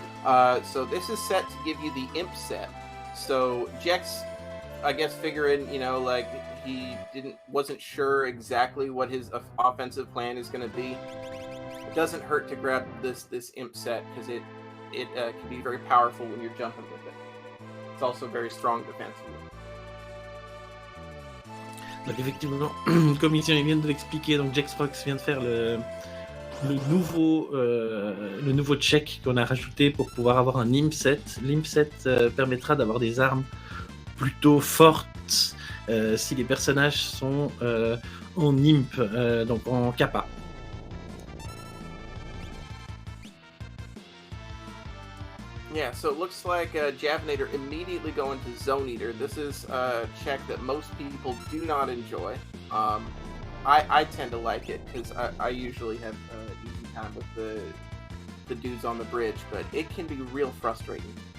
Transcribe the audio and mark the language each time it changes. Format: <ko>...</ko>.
<en>So this is set to give you the imp set. So Jex, I guess, figuring, like he wasn't sure exactly what his offensive plan is going to be. doesn't hurt to grab this imp set because it can be very powerful when you're jumping with it. It's also very strong defensively.</en> <fr>Donc effectivement, comme ils viennent de l'expliquer, donc Jexvrok vient de faire le nouveau check qu'on a rajouté pour pouvoir avoir un imp set. L'imp set permettra d'avoir des armes plutôt fortes si les personnages sont en imp, donc en kappa.</fr> <en>Yeah, so it looks like Javinat0r immediately go into Zone Eater. This is a check that most people do not enjoy. I tend to like it because I usually have easy time with the dudes on the bridge, but it can be real frustrating.</en>